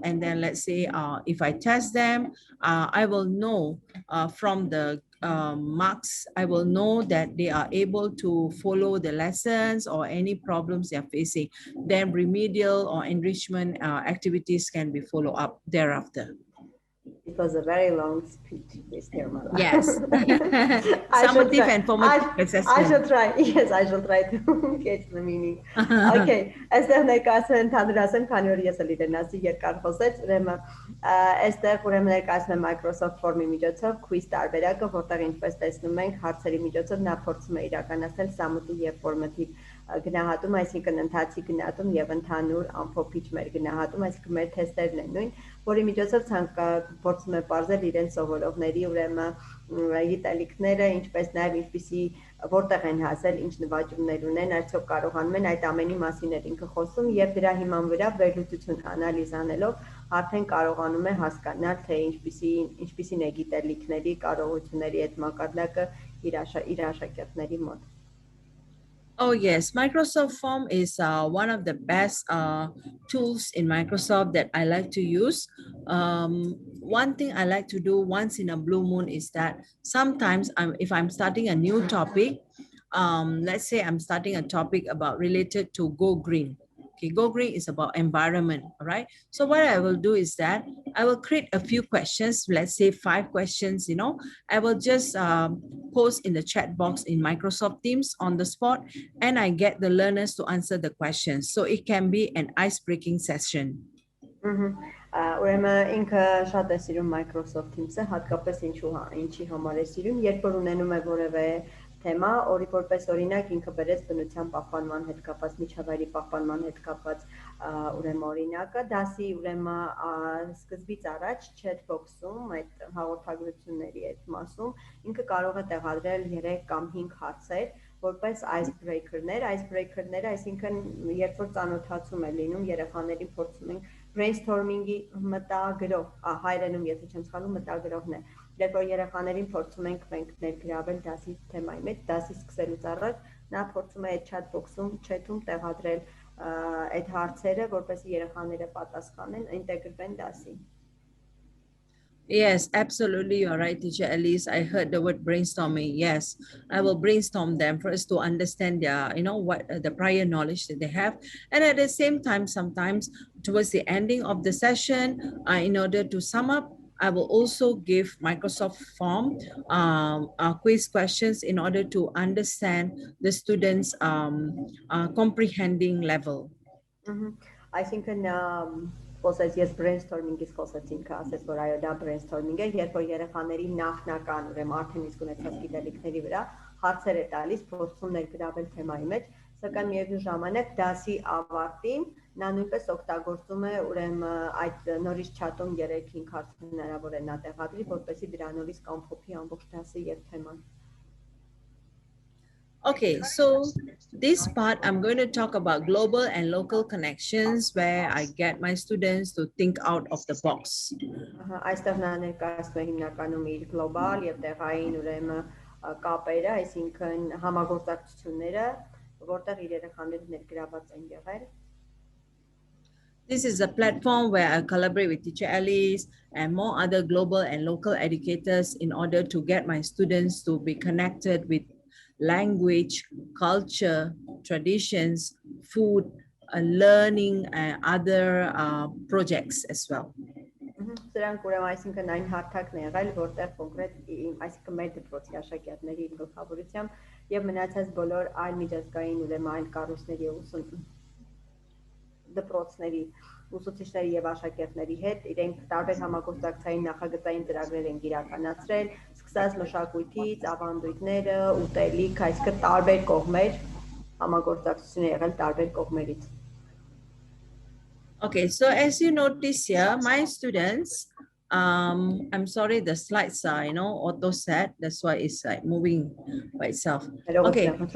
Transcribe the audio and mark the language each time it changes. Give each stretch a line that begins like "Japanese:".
English: And then let's say if I test them, I will know from the marks, I will know that they are able to follow the lessons or any problems they are facing. Then remedial or enrichment activities can be followed up thereafter. It was a very long speech, Ms. Nirmala. Yes. Summative and formative assessment. I shall try. Yes, I shall try to get the meaning. Okay.
Armenian: Այստեղ ներկայացնում եմ ընդհանրացեմ, քանի որ ես էլ իրենասի երկար խոսեց, ուրեմն այստեղ ուրեմն ներկայացնում եմ Microsoft Form-ի միջոցով quiz տարբերակը, որտեղ ինչպես տեսնում ենք, հարցերի միջոցով նա փորձում է իրականացնել summative եւ formative գնահատում, այսինքն ընթացի գնահատում եւ ընդհանուր ամփոփիչ մեր գնահատում, այսինքն մեր թեստերն են նույն, որի միջոցով փորձում է բարձել իրենց սովորողների ուրեմն գիտելիքները, ինչպես նաեւ ինչպիսի որտեղ են հասել, ինչ նվաճումներ ունեն, արդյոք կարողանում են այդ ամենի մասին էր ինքը խոսում եւ դրա հիման վրա վերլուծություն անալիզ անելով արդեն կարողանում է հասկանալ թե ինչպիսին է գիտելիքների, կարողությունների այդ մակարդակը իր աշակերտների մոտ.
English: Oh yes, Microsoft Form is one of the best tools in Microsoft that I like to use. One thing I like to do once in a blue moon is that sometimes if I'm starting a new topic, let's say I'm starting a topic about related to go green. Okay, go green is about environment, all right? So what I will do is that I will create a few questions, let's say 5 questions, you know. I will just post in the chat box in Microsoft Teams on the spot, and I get the learners to answer the questions. So it can be an ice-breaking session.
Armenian: Ուրեմն ինքը շատ է սիրում Microsoft Teams-ը, հատկապես ինչի համար է սիրում, երբ որ ունենում է որևէ թեմա, որպես օրինակ ինքը բերեց բնության պահպանման հետ կապված, միջավայրի պահպանման հետ կապված ուրեմն օրինակը, դասի ուրեմն սկզբից առաջ chat box-ում, այդ հաղորդագրությունների այդ մասում ինքը կարող է տեղադրել 3 կամ 5 հարցեր, որպես icebreaker-ներ, այսինքն երբ որ ծանոթացում է լինում, երեխաներին փորձում ենք brainstorming-ի մտագրող, հայերենում եթե չեմ սխալվում մտագրողն է, երբ որ երեխաներին փորձում ենք մենք ներգրավել դասի թեմայի մեջ, դասի սկսելուց առաջ նա փորձում է այդ chat box-ում, chat-ում տեղադրել այդ հարցերը, որպեսզի երեխաները պատասխանեն, ինտեգրվեն դասին։
English: Yes, absolutely. You're right, teacher Elise. I heard the word brainstorming. Yes, I will brainstorm them for us to understand their, you know, what the prior knowledge that they have. And at the same time, sometimes towards the ending of the session, in order to sum up, I will also give Microsoft Form quiz questions in order to understand the students' comprehending level. I think
Armenian: խոսեց ես brainstorming-ից խոսեց ինքը ասեց որ այո դա brainstorming է երբ որ երեխաների նախնական ուրեմն արդեն իսկ ունեցած գիտելիքների վրա հարցեր է տալիս փորձում ներգրավել թեմայի մեջ սակայն միևնույն ժամանակ դասի ավարտին նա նույնպես օգտագործում է ուրեմն այդ նորից chat-ում 3-5 հարց հնարավոր է նա տեղադրի որպեսզի դրանից կամփոփի ամբողջ դասը եւ թեման
English: Okay, so this part, I'm going to talk about global and local connections where I get my students to think out of the box.
Armenian: Այստեղ նա ներկայացնում է հիմնականում իր գլոբալ եւ տեղային ուրեմն կապերը, այսինքն համագործակցությունները, որտեղ իր երեխաները ներգրաված են եղել.
English: This is a platform where I collaborate with teacher Alice and more other global and local educators in order to get my students to be connected with language, culture, traditions, food, learning, and other projects as well.
Armenian: Սրանք ուրեմն այսինքն այն հարթակն է եղել, որտեղ կոնկրետ այսինքն մեր դպրոցի աշակերտների գլխավորությամբ եւ մնացած բոլոր այլ միջազգային ուրեմն այլ կառույցների դպրոցների ուսուցիչների եւ աշակերտների հետ իրենք տարբեր համագործակցային նախագծային ծրագրեր են իրականացրել, սկսած մշակույթից, ավանդույթները, ուտելիք, այսինքն տարբեր կողմեր համագործակցություն է եղել տարբեր կողմերից.
English: Okay, so as you notice here, my students, I'm sorry, the slides are, you know, auto set. That's why it's like moving by itself. Okay.